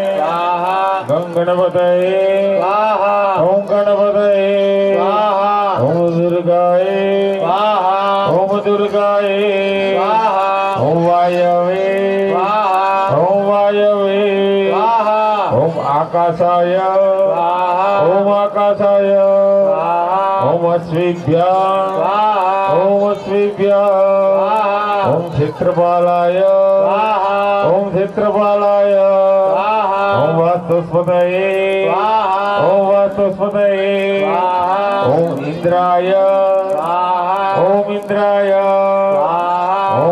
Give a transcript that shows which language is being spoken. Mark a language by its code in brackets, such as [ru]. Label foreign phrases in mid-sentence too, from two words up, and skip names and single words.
[sa] गणपतये ओम गणपतये ओम दुर्गाये ओम दुर्गाये ओम वायवे ओम वायवे ओम आकाशाय ओम आकाशाय ઓમ અશ્વિભ્ય ઓમ અશ્વિભ્ય ઓમ ક્ષેત્રપાલાય ઓમ ક્ષેત્રપાલાય ઓમ વાસ્તુસ્પતયે ઓમ વાસ્તુસ્પતયે ઓમ ઇન્દ્રાય ઓમ ઇન્દ્રાય ઓમ